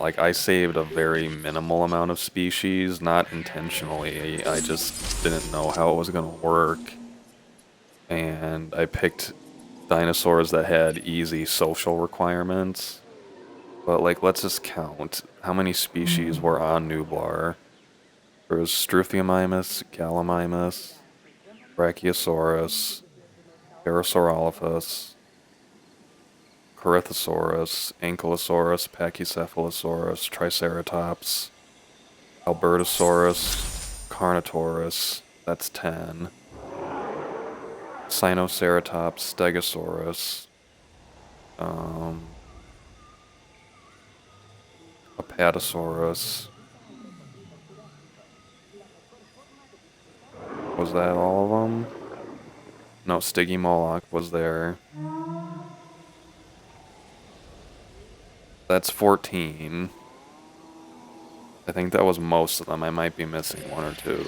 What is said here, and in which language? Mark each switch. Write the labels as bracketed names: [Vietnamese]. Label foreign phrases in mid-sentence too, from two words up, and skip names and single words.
[English] Like I saved a very minimal amount of species, not intentionally. I just didn't know how it was gonna work, and I picked dinosaurs that had easy social requirements. But like, let's just count how many species were on Nublar. There was Struthiomimus, Gallimimus, Brachiosaurus, Parasaurolophus, Corythosaurus, Ankylosaurus, Pachycephalosaurus, Triceratops, Albertosaurus, Carnotaurus, that's 10, Sinoceratops, Stegosaurus, Apatosaurus. Was that all of them? No, Stygimoloch was there. That's 14. I think that was most of them. I might be missing one or two.